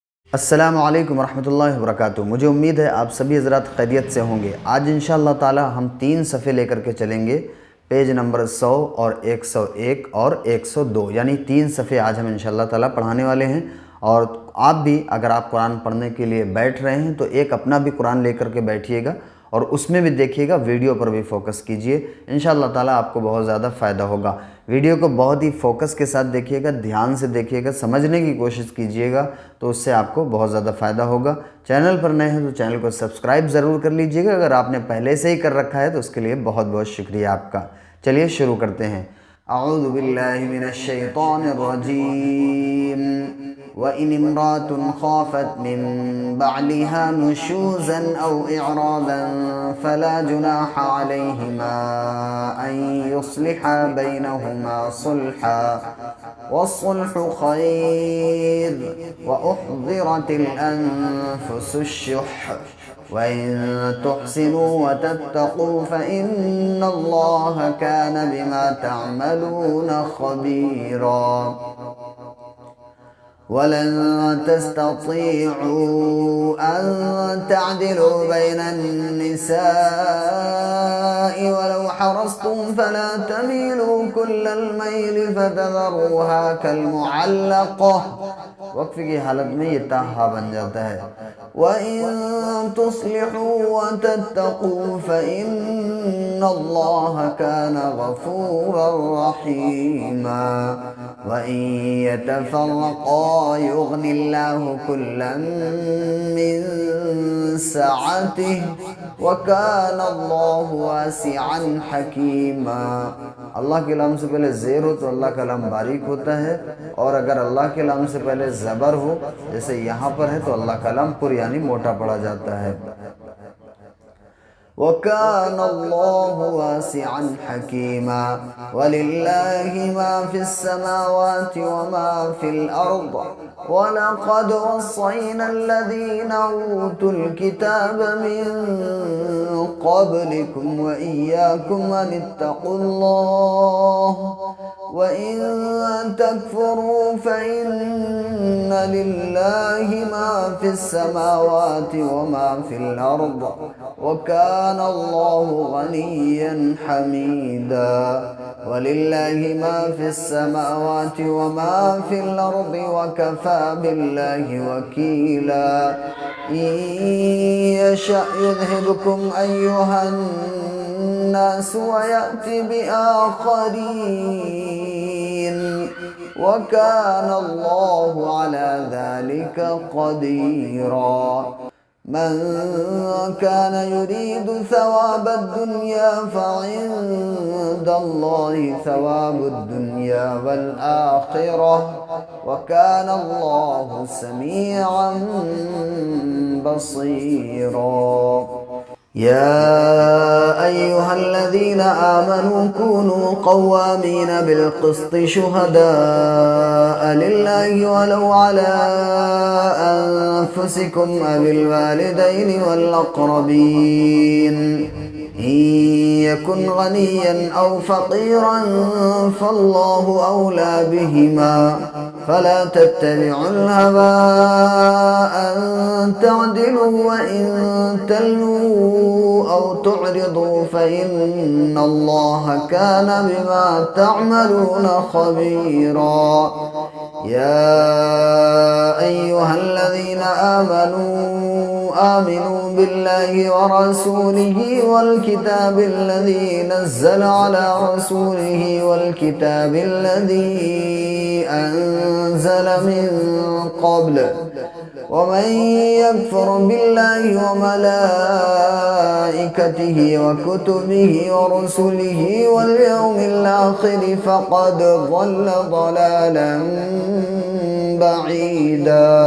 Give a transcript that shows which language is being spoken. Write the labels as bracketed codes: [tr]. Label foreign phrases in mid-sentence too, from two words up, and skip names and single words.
[ar] السلام عليكم رحمة الله و بركاته. [hi] मुझे उम्मीद है आप सभी हज़रात खैरियत से होंगे। आज [ar] إن شاء الله تعالى [hi] हम 3 सफ़े लेकर के चलेंगे, पेज नंबर 100 और 101 और 102, यानी 3 सफ़े आज हम [ar] إن شاء الله تعالى [hi] पढ़ाने वाले हैं। और आप भी अगर आप कुरान पढ़ने के लिए बैठ रहे हैं तो एक अपना भी कुरान लेकर के बैठिएगा और उसमें भी देखिएगा, वीडियो पर भी फोकस कीजिए। [ar] إن شاء الله تعالى [hi] आपको बहुत ज़्यादा फ़ायदा होगा। वीडियो को बहुत ही फोकस के साथ देखिएगा, ध्यान से देखिएगा, समझने की कोशिश कीजिएगा, तो उससे आपको बहुत ज़्यादा फ़ायदा होगा। चैनल पर नए हैं तो चैनल को सब्सक्राइब ज़रूर कर लीजिएगा। अगर आपने पहले से ही कर रखा है तो उसके लिए बहुत बहुत शुक्रिया आपका। चलिए शुरू करते हैं। [ar] أعوذ بالله من الشيطان الرجيم. وإن امرأة خافت من بعلها نشوزا أو إعراضا فلا جناح عليهما أن يصلحا بينهما صلحا والصلح خير وأحضرت الأنفس الشح وإن تحسنوا وتتقوا فإن الله كان بما تعملون خبيرا. ولن تستطيعوا أن تعدلوا بين النساء ولو حرصتم فلا تميلوا كل الميل فتذروها كالمعلقة. [hi] वक्फ की हालत में ये ताहा बन जाता है। [ar] وإن تصلحوا وتتقوا فإن الله كان غفورا رحيما. وإن يتفرقا يغن الله كلا من سعته وكان الله واسعا حكيما. [hi] अल्लाह के लाम से पहले ज़ेर हो तो अल्लाह का लाम बारीक होता है, और अगर अल्लाह के लाम से पहले ज़बर हो जैसे यहाँ पर है तो अल्लाह का लाम पुर यानी मोटा पड़ा जाता है। [ar] وكان الله واسعا حكيما. ولله ما في السماوات وما في الأرض ولقد وصينا الذين أوتوا الكتاب من قبلكم وإياكم أن اتقوا الله وإن تكفروا فإن لله ما في السماوات وما في الأرض وكان الله غنيا حميدا. ولله ما في السماوات وما في الأرض وكفى بالله وكيلا. إن يشأ يذهبكم أيها الناس ويأت بآخرين وكان الله على ذلك قديرا. من كان يريد ثواب الدنيا فعند الله ثواب الدنيا والآخرة وكان الله سميعا بصيرا. يا أيها الذين آمنوا كونوا قوامين بالقسط شهداء لله ولو على أنفسكم أو الوالدين والأقربين. إن يكن غنيا أو فقيرا فالله أولى بهما فلا تتبعوا الهوى أن تعدلوا وإن تلووا أو تعرضوا فإن الله كان بما تعملون خبيرا. يا أيها الذين آمنوا بالله ورسوله والكتاب الذي نزل على رسوله والكتاب الذي नज़्ज़ल अला रसूलिही वल किताबिल्लज़ी أنزل من قبل ومن يكفر بالله وملائكته وكتبه ورسله واليوم الآخر فقد ضل ضلالا بعيدا।